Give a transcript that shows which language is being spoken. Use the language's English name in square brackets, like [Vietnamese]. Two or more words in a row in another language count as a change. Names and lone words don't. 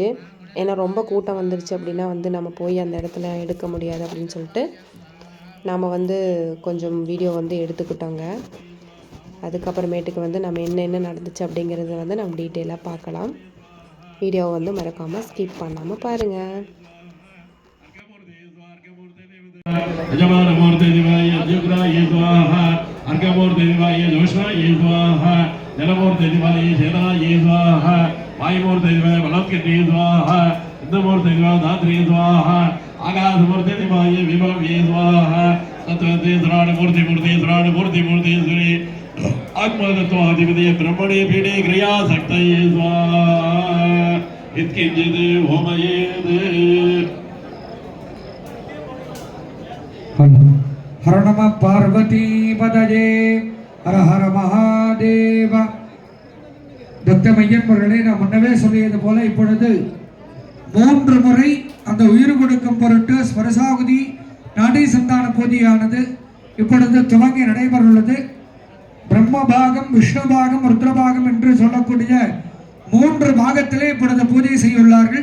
[Tamil] ஏன்னா ரொம்ப கூட்டம் வந்துருச்சு அப்படின்னா நம்ம போய் அந்த இடத்துல எடுக்க முடியாது அப்படின்னு சொல்லிட்டு நாம் கொஞ்சம் வீடியோ எடுத்துக்கிட்டோங்க. அதுக்கப்புறமேட்டுக்கு நம்ம என்னென்ன நடந்துச்சு அப்படிங்கிறது நம்ம டீட்டெயிலாக பார்க்கலாம். வீடியோவை மறக்காமல் ஸ்கிப் பண்ணாமல் பாருங்கள். [Sanskrit] यजमानमूर्ति दिवाय युग्राय स्वाहा अर्घमूर्ति दिवाय जोष्णाय स्वाहा जलमूर्ति दिवाय शेनाय स्वाहा वायुमूर्ति दिवाय बलवत्कृते स्वाहा इंद्रमूर्ति दिवाय धात्री स्वाहा आकाशमूर्ति दिवाय विभवे स्वाहा तत्वते श्राणमूर्ति मूर्ति श्राणमूर्ति मूर्ति श्री आत्मतत्वाधिपति ब्रह्मणे पीठे क्रिया शक्तये स्वाहा इत्किंचित् होमयेत् हर नम पार्वती पदजे हर हर महादेव. [Tamil] பக்தமையன்பர்களே, நான் முன்னவே சொல்லியது போல இப்பொழுது 3 முறை அந்த உயிர் கொடுக்கும் பொருட்டு ஸ்வரசாகுதி நாடி சந்தான பூஜையானது இப்பொழுது துவங்கி நடைபெறுள்ளது. பிரம்மபாகம், விஷ்ணுபாகம், ருத்ரபாகம் என்று சொல்லக்கூடிய 3 பாகத்திலே இப்பொழுது பூஜை செய்யுள்ளார்கள்.